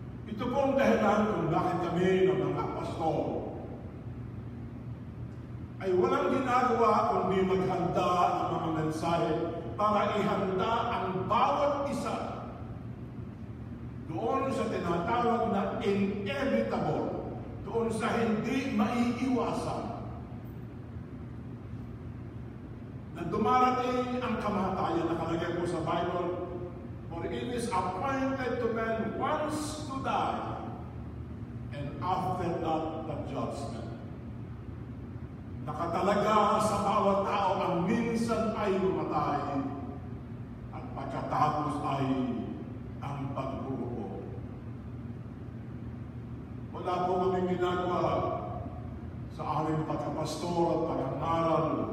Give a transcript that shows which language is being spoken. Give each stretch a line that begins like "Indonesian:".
Filipino: Ito po ang dahilan kung bakit kami ng mga pastor ay walang ginagawa kundi maghanda ng mga mensahe para ihanda ang bawat isa doon sa tinatawag na inevitable, doon sa hindi maiiwasan na dumarating ang kamatayan. Nakalagay po sa Bible,
English: for it is appointed to man once to die, and after that, the judgment.
Filipino: Nakatalaga sa bawat tao ang minsan ay mamatay at pagkatapos ay ang pagbuo. Wala po kaming ginagawa sa aming pagkapastor at pag-aaral